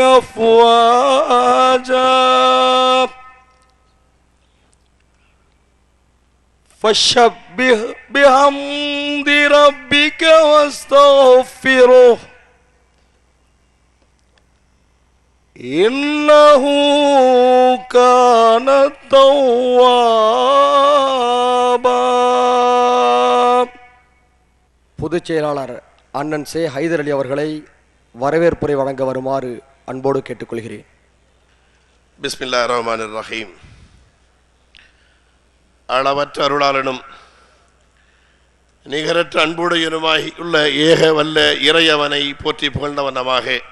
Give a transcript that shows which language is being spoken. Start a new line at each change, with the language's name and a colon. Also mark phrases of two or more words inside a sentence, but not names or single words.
Arabic: أفواجا فشبه بحمد ربك واستغفره إنه كان توابا.
Tamil: பொதுச் செயலாளர் அண்ணன் சே ஹைதர் அலி அவர்களை வரவேற்புரை வழங்க வருமாறு அன்போடு கேட்டுக்கொள்கிறேன்.
Arabic: بسم الله الرحمن الرحيم.
Tamil: அளவற்ற அருளாளனும் நிகரற்ற அன்புடையனுமாய் உள்ள ஏக வல்ல இறையவனை போற்றி புகழ்ந்தவனமாக